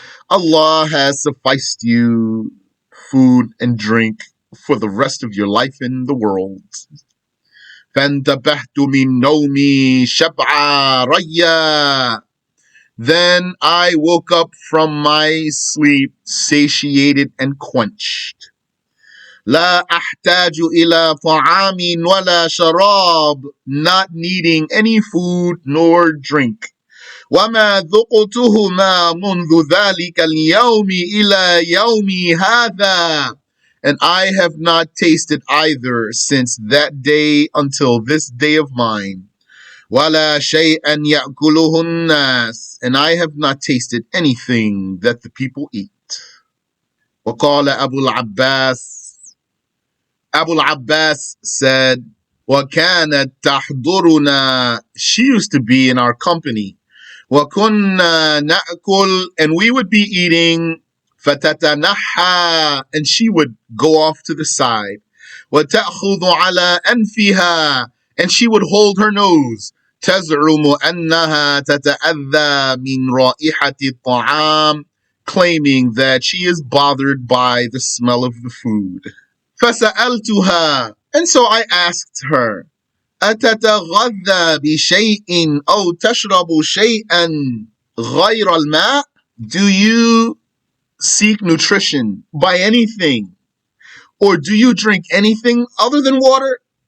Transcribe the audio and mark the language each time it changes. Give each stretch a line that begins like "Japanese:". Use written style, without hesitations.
English: Allah has sufficed you food and drink for the rest of your life in the world.
Arabic: فَانْتَبَهْتُ مِنْ نَوْمِي شَبْعًا رَيًّا.
English: Then I woke up from my sleep satiated and quenched.
Arabic: لا أحتاج إلى طعام ولا شراب.
English: Not needing any food nor drink.
Arabic: وما ذقتهما منذ ذلك اليوم إلى يومي هذا.
English: And I have not tasted either since that day until this day of mine.
Arabic: وَلَا شَيْئًا يَأْكُلُهُ النَّاسِ.
English: And I have not tasted anything that the people eat.
Arabic: وَقَالَ أَبُو الْعَبَّاسِ.
English: Abu al-Abbas said,
Arabic: وَكَانَتْ تَحْضُرُنَا.
English: She used to be in our company.
Arabic: وَكُنَّا نَأْكُلْ.
English: And we would be eating.
Arabic: فَتَتَنَحَّى.
English: And she would go off to the side.
Arabic: وَتَأْخُذُ عَلَىٰ أَنْفِهَا.
English: And she would hold her nose.
Arabic: تزعم أنها تتأذى من رائحة الطعام,
English: claiming that she is bothered by the smell of the food.
Arabic: فسألتها.
English: And so I asked her,
Arabic: أتتغذى بشيء أو تشرب شيئا غير الماء?
English: Do you seek nutrition by anything, or do you drink anything other than water?